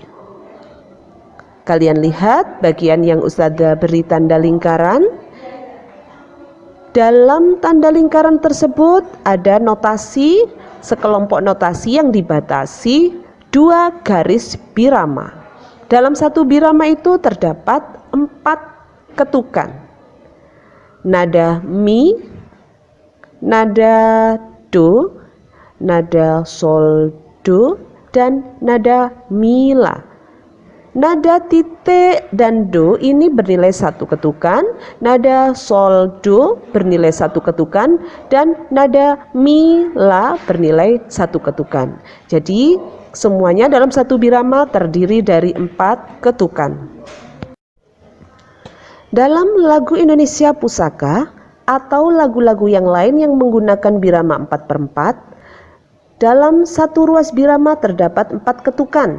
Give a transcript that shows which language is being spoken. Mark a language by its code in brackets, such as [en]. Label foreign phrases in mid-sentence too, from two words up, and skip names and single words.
[id] Kalian lihat bagian yang Ustazah beri tanda lingkaran. Dalam tanda lingkaran tersebut ada notasi, sekelompok notasi yang dibatasi 2 garis birama. Dalam satu birama itu terdapat 4 ketukan. Nada mi, nada do, nada sol do, dan nada mi la. Nada titik dan do ini bernilai 1 ketukan, nada sol do bernilai 1 ketukan, dan nada mi la bernilai 1 ketukan. Jadi Semuanya dalam satu birama terdiri dari 4 ketukan. Dalam lagu Indonesia Pusaka atau lagu-lagu yang lain yang menggunakan birama 4/4, dalam satu ruas birama terdapat 4 ketukan.